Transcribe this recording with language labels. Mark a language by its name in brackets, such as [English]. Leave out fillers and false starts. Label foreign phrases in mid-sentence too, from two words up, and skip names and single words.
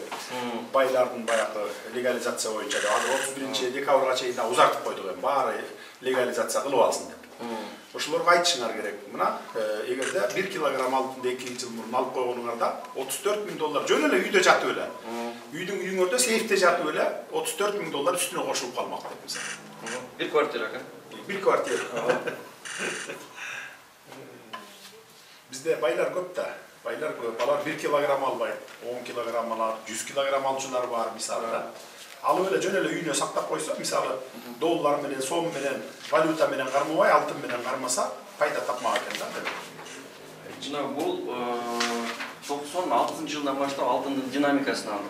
[Kyrgyz] Байлардын баягы легализация боюнча азыр 31 декабрга чейин узартып койдук эми баары легализация кылып алсын деп. Ошолорго айтышыңар керек. Мына эгерде 1 килограмм алтынды 2 жыл мурун алып койгонуңарда 34 миң доллар жөн эле үйдө жатып эле. Үйүңөрдө сейфте жатып эле 34 миң доллар үстүнө кошулуп калмак деп мисалы. Bir kvartira экен. Bir kvartira. Bizde baylar көп da. Baylar көп. Алар 1 килограмм албайт, 10 килограмм алат, 100 килограмм алчылар бар мисалы. Алып эле жөн эле үйүнө сактап койсо, мисалы, доллар менен, сом менен, валюта менен кармабай, алтын менен кармаса, пайда тапмак экен да. Жана бул 96-жылдан баштап алтындын динамикасын алдым.